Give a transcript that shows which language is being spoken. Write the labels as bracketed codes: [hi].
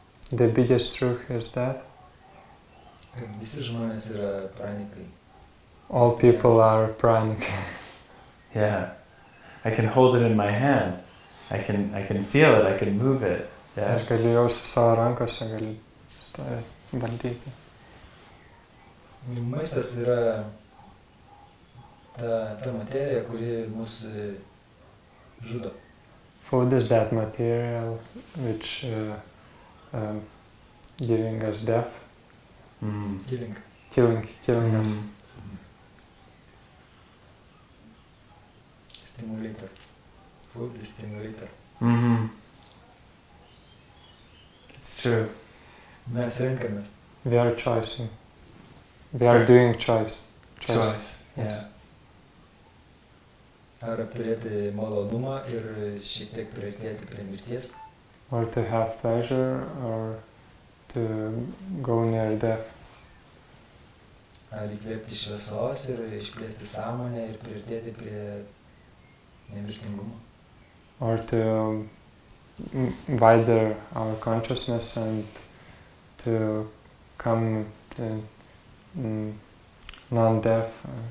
[en] The biggest truth is that [lt] kad visi žmonės yra pranikai. [en] all people are pranic. Yeah. I can hold it in my hand. I can feel it, I can move it. Yeah. [lt] Aš galiu jausti savo rankose, galiu valdyti. Maistas yra ta materija, kuri mus žudo. [en] Food is that material which giving us death, killing us. Stimulator. Food is stimulator. It's true. [lt] Mes renkamės. [en] We are choosing. We are doing choice. Choice. Yeah. [lt] Ar apturėti malonumą ir šiek tiek priartėti prie mirties, [en] Or to have pleasure or to go near death. [lt] ar įkvėpti šviesos ir išplėsti sąmonę ir priartėti prie nemirtingumo. [en] Or to widen our consciousness and to come to non-death.